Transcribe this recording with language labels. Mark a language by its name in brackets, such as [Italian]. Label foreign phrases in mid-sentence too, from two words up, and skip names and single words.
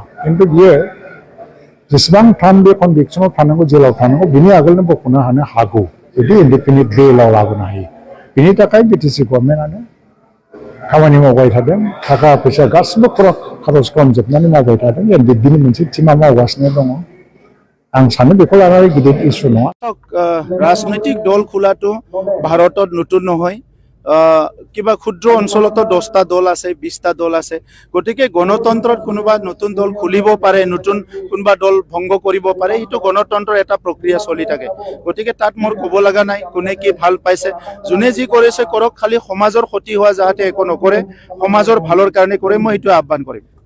[Bodo] खिन्थु बियो जेसेबां टाइम बे कनभिक्सनाव थानांगौ, जेलाव थानांगौ, बिनि आगोलनो बख'नो हागौ जुदि इन्डिपेन्डेन्ट बेलाव लाबोनो हायो। बिनि थाखाय बिटिसि गभर्नमेन्टआनो खामानि मावबाय थादों। थाखा फैसा गासिबो खरस खालामजोबनानै मावबाय थादों। बिनि मोनसे टिमा मावगासिनो दङ। आं सानो बेखौ लानानै गिदिर इस्यु नङा। राजनैतिक दल [Assamese] খোলাটো ভাৰতত নতুন নহয়। কিবা ক্ষুদ্ৰ অঞ্চলতো 10টা দল আছে, 20টা দল আছে। গতিকে গণতন্ত্ৰত কোনোবা নতুন দল খুলিব পাৰে, নতুন কোনোবা দল ভংগ কৰিব পাৰে, এইটো গণতন্ত্ৰৰ এটা প্ৰক্ৰিয়া চলি থাকে। গতিকে তাত মোৰ ক'ব লগা নাই কোনে কি ভাল পাইছে, যোনে যি কৰিছে কৰক, খালি সমাজৰ ক্ষতি হোৱা যাতে একো নকৰে, সমাজৰ ভালৰ কাৰণে কৰে, মই এইটো আহ্বান কৰিম।